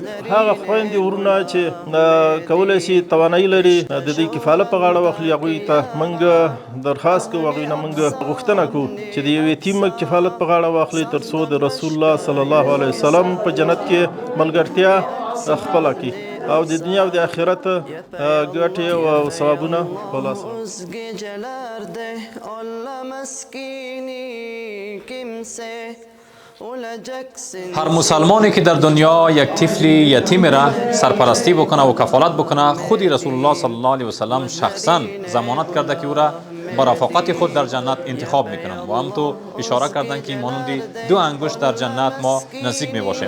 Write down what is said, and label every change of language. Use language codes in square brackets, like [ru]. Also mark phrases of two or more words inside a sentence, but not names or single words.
[ps] هغه خویندې ورونه چې کولی شي توانایي لري د دې کفالت په غاړه واخلي، هغوی ته موږ درخواست کوو، هغوی نه موږ غوښتنه کوو چې د یو یتیم کفالت په غاړه واخلي تر څو د رسول الله [ar] صلی الله علیه وسلم [ps] په جنت کې ملګرتیا خپله کړي او د دنیا او د آخرت ګټې او ثوابونه په لاس [fa] هر مسلمانی که در دنیا یک طفل یتیم را سرپرستی بکنه و کفالت بکنه، خودی رسول الله [ar] صلی الله علیه وسلم [fa] شخصا ضمانت کرده که او را با رفاقت خود در جنت انتخاب میکنم و هم تو اشاره کردن که مانند 2 انگشت در جنت ما نزدیک میباشیم.